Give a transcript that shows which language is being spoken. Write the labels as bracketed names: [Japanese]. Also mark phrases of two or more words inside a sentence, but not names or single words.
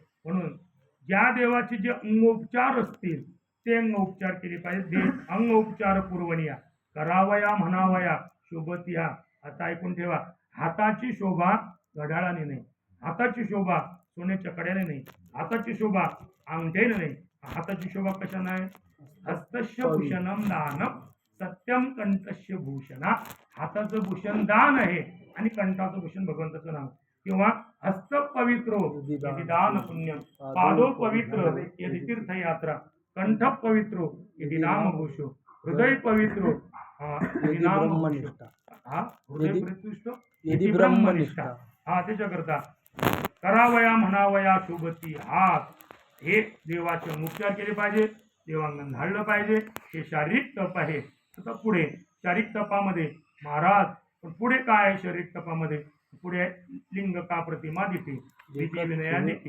[Marathi] म्हणून ज्या देवाचे जे अंगोपचार असतील ते अंगोपचार केले पाहिजे. अंगोपचार पूर्वणिया करावया म्हणावया शोभतिया. आता ऐकून ठेवा, हाताची शोभा घड्याळाने नाही, हाताची शोभा सोन्याच्या कड्याने नाही, हाताची शोभा अंगठ्याने नाही. हाताची शोभा कशाने आहे? [Sanskrit] हस्तस्य भूषणम दानम सत्यम कंठस्य भूषणा. [Marathi] हाताचं भूषण दान आहे आणि कंठाचं भूषण भगवंताचं नाव. [Sanskrit] किंवा हस्त पवित्रो यदि दान पुण्यम, पादो पवित्र यदि तीर्थयात्रा, कंठ पवित्रो यदि नाम घोषो, हृदय पवित्रो यदि नाम घोषो. हृदय प्रतिष्ठो यदि ब्रह्मनिष्ठा. [Marathi] त्याच्याकरता करावया म्हणावया शोभती. हात हे देवाचे उपचार केले पाहिजे, देवांगण झाडलं पाहिजे. हे शारीरिक तप आहे. आता पुढे शारीरिक तपामध्ये महाराज, पण पुढे काय आहे शारीरिक तपामध्ये? पुढे लिंग का प्रतिमा देते, विधी विनया देते.